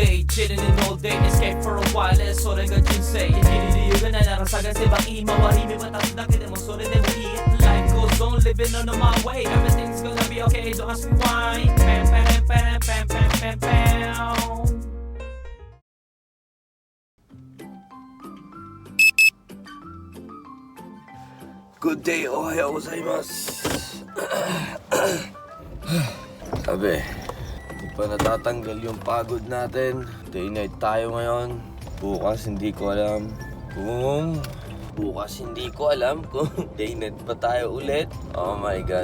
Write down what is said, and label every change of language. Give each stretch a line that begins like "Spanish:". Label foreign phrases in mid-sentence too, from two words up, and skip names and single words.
English: chilling in all day, escape for a while,
Japanese: それが人生生きる理由がないなら探せばいい周り見渡すだけでもそれでもいい
English: Life goes on, living on my way, everything's gonna be okay, don't ask me why. Pam pam pam pam pam pam pam. Good day,
Japanese: おはようございます.
Filipino: Sabi, hindi pa natatanggal yung pagod natin.
English: Day night
Filipino: tayo ngayon. Bukas hindi ko alam kung
English: day night
Filipino: pa tayo ulit.
English: Oh my God.